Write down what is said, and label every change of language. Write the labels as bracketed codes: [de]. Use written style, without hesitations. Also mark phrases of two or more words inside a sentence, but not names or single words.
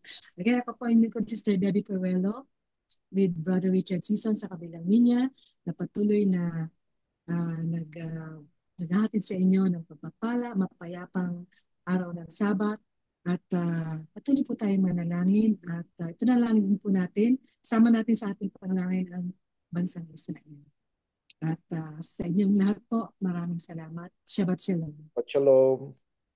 [tl] Again, ako po yung Sister Debbie Peruelo with Brother Richard Season sa kabilang linya na patuloy na naghahatid sa inyo ng pagpapala, mapayapang araw ng Sabat at patuloy po tayong manalangin at ito na lang din po natin, sama natin sa ating panalangin ang bansang Israel. At sa inyong lahat po, maraming salamat. [he] שבת שלום. Shalom.